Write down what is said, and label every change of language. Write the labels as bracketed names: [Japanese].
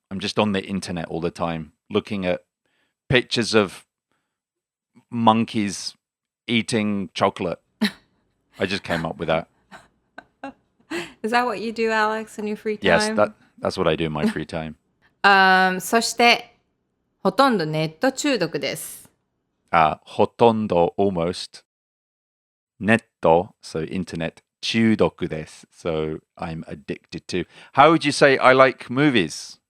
[English] I'm just on the internet all the time, looking at pictures of monkeys eating chocolate. I just came up with that. Is that what you do, Alex, in your free time? Yes, that's what I do in my free time. [Japanese] そして、ほとんどネット中毒です。 [English] ほとんど almost. ネット, so internet. [Japanese] 中毒です. [English] So I'm addicted to. How would you say I like movies?